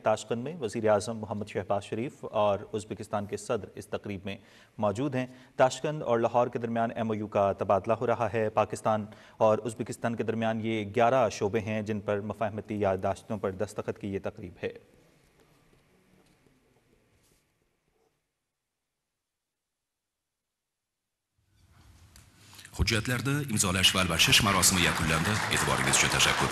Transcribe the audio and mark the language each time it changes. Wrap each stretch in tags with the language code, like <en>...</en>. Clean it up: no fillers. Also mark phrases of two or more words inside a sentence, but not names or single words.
<ur>تاشقند میں وزیر اعظم محمد شہباز شریف اور ازبکستان کے صدر اس تقریب میں موجود ہیں. تاشقند اور لاہور کے درمیان MOU کا تبادلہ ہو رہا ہے. پاکستان اور ازبکستان کے درمیان یہ 11 شعبے ہیں جن پر مفاہمتی یادداشتوں پر دستخط کی یہ تقریب ہے.</ur> <uz>Hujjatlarda imzolash va almashish marosimi yakunlandi. E'tiboringiz uchun tashakkur.</uz>